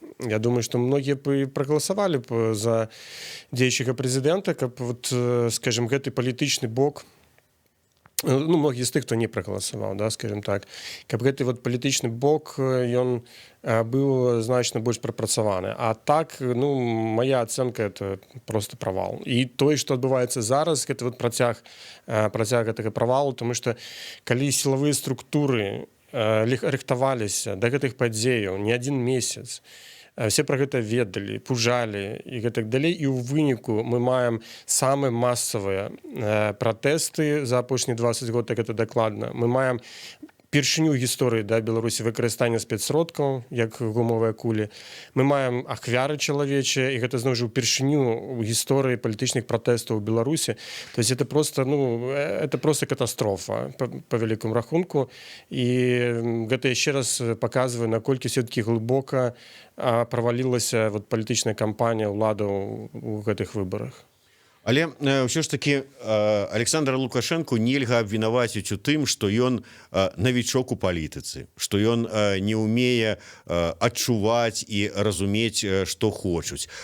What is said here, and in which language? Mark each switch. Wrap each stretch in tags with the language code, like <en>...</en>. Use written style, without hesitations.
<be>Я думаю, што многія б прагаласавалі б за дзеючага прэзідэнта, каб, вот, скажем, гэты палітычны бок, многія з тых, хто не прагаласаваў, да, скажем так, каб гэты вот палітычны бок, ён быў значна больш прапрацаваны. А так, моя ацэнка —</be> <ru>это просто</ru> <be>правал. І тое, што адбываецца зараз, гэта вот працяг гэтага правалу, тому што калі сілавыя структуры рыхтаваліся да гэтых падзеяў не адзін месяц, все пра гэта ведалі, пужалі і гэтак далей. І ў выніку мы маем самыя масавыя пратэсты за апошнія 20 год, так гэта дакладна. Мы маем першыню гісторыі, да, Беларусі выкарыстання спецсродкаў, як гумовыя кулі. Мы маем ахвяры чалавечыя, і гэта, зноў жа, упершыню ў гісторыі палітычных пратэстаў у Беларусі.</be> <ru>То есть это просто, это просто катастрофа па вялікому рахунку.</ru> <be>І гэта яшчэ раз паказвае, наколькі</be> <ru>все-таки</ru> <be>глыбока правалілася вот палітычная кампанія ўладаў у гэтых выбарах. Але ўсё ж такі Александра Лукашэнку нельга абвінаваціць у тым, што ён навічок у палітыцы, што ён не ўмее адчуваць і разумець, што хочуць.</be>